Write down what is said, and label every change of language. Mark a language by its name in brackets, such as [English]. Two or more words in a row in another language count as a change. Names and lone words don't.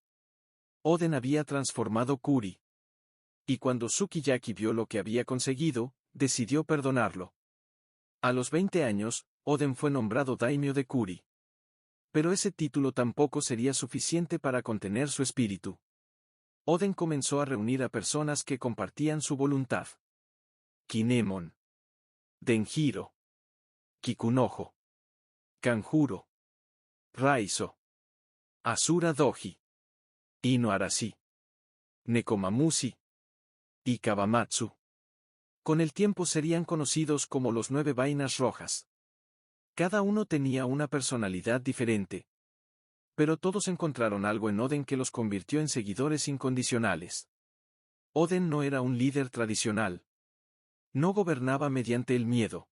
[Spanish] Oden había transformado Kuri. Y cuando Sukiyaki vio lo que había conseguido, decidió perdonarlo. A los 20 años, Oden fue nombrado daimyo de Kuri. Pero ese título tampoco sería suficiente para contener su espíritu. Oden comenzó a reunir a personas que compartían su voluntad. Kinemon. Denjiro. Kikunojo. Kanjuro. Raizo. Asura Doji. Ino Arashi. Nekomamushi. Y Kawamatsu. Con el tiempo serían conocidos como los 9 vainas rojas. Cada uno tenía una personalidad diferente. Pero todos encontraron algo en Oden que los convirtió en seguidores incondicionales. Oden no era un líder tradicional. No gobernaba mediante el miedo.